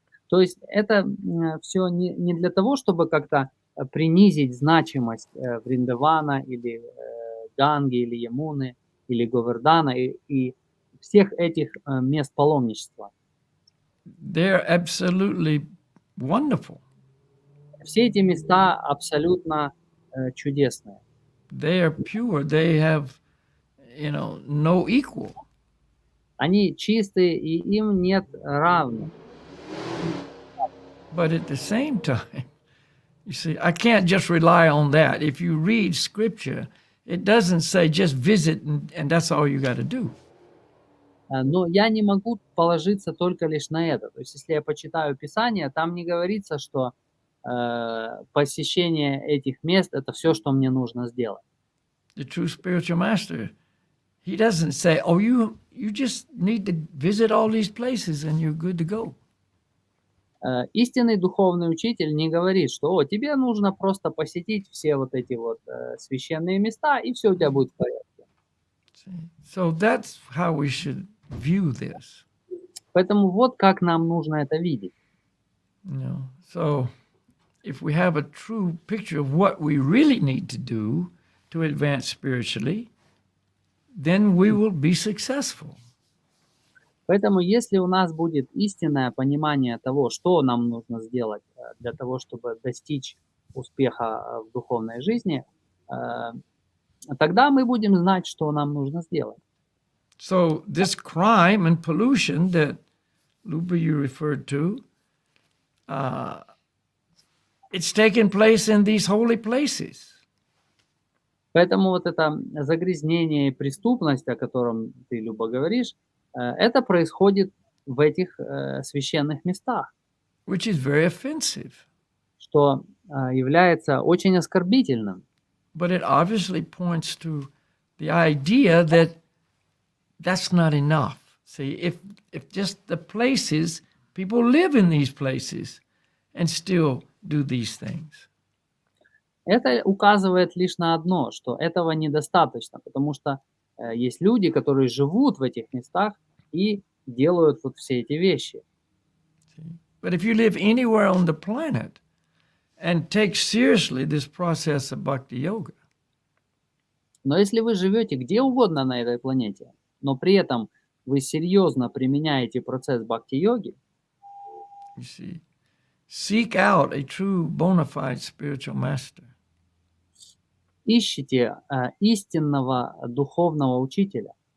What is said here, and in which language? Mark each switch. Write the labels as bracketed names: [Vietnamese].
[Russian] То есть это все не для того, чтобы как-то принизить значимость Вриндавана или Ганги, или Ямуны, или Говардана и всех этих мест паломничества. [English] They're absolutely wonderful. [Russian] Все эти места абсолютно чудесные. [English] They are pure. They have, you know, no equal. [Russian] Они чистые, и им нет равных. [English] But at the same time, you see, I can't just rely on that. If you read scripture, it doesn't say just visit and that's all you got to do. [Russian] Но я не могу положиться только лишь на это. То есть, если я почитаю Писание, там не говорится, что посещение этих мест – это все, что мне нужно сделать. [English] The true spiritual master, he doesn't say, oh, you just need to visit all these places and you're good to go. [Russian] Истинный духовный учитель не говорит, что тебе нужно просто посетить все вот эти вот священные места, и все у тебя будет в порядке. [English] So that's how we should view this. [Russian] Поэтому вот как нам нужно это видеть. [English] You know, so if we have a true picture of what we really need to do to advance spiritually, then we will be successful. [Russian] Поэтому если у нас будет истинное понимание того, что нам нужно сделать для того, чтобы достичь успеха в духовной жизни, тогда мы будем знать, что нам нужно сделать. [English] So this crime and pollution that Luba you referred to, it's taking place in these holy places. [Russian] Поэтому вот это загрязнение и преступность, о котором ты, Люба, говоришь, это происходит в этих священных местах. [English] which is very offensive. [Russian] что является очень оскорбительным. [English] But it obviously points to the idea that that's not enough. See, if just the places, people live in these places and still do these things. [Russian] Это указывает лишь на одно, что этого недостаточно, потому что есть люди, которые живут в этих местах и делают вот все эти вещи. [English] See? But if you live anywhere on the planet and take seriously this process of bhakti yoga, [Russian] Но если вы живете где угодно на этой планете, но при этом вы серьезно применяете процесс бхакти-йоги, [English] you see, seek out a true bona fide spiritual master. [Russian] ищите истинного духовного учителя,